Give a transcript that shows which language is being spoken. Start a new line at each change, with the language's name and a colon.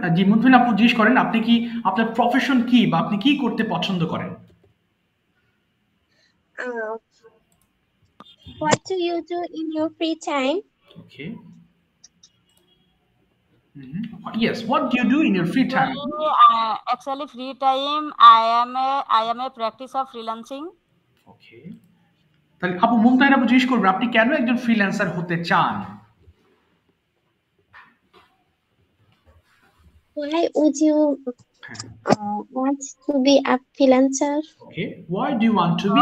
Bangla: জি, মুনফিন আপু জিজ্ঞেস করেন, আপনি কি, আপনার প্রফেশন কি বা আপনি কি করতে পছন্দ করেন?
English: What do you do in your free time? Okay. Yes, what do you do in your free time? Actually, free time I am a practice of freelancing. Okay.
Bangla: তাহলে আপু মুমতাহিন আপু জিজ্ঞেস করবেন, আপনি কেন একজন ফ্রিল্যান্সার হতে চান?
English: Why would you want to be a freelancer? Okay, why do you want to be?